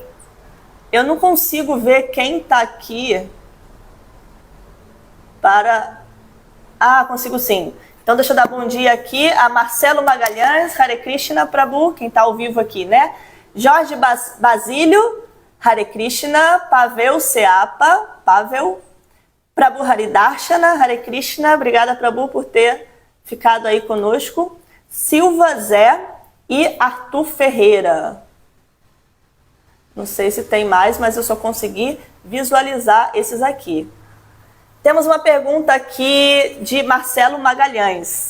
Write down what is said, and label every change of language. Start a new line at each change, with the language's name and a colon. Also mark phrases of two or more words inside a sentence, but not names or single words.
Portuguese: Eu não consigo ver quem está aqui para... Ah, consigo sim. Então deixa eu dar bom dia aqui a Marcelo Magalhães,
Sanskrit: हरे कृष्ण प्रभु,
Portuguese: quem está ao vivo aqui, né? Jorge Basílio,
Sanskrit: हरे कृष्ण, Pavel Seapa, Pavel, Prabhu Haridarshana, हरे कृष्ण,
Portuguese: obrigada Prabhu por ter ficado aí conosco. Silva Zé e Arthur Ferreira. Não sei se tem mais, mas eu só consegui visualizar esses aqui. Temos uma pergunta aqui de Marcelo Magalhães.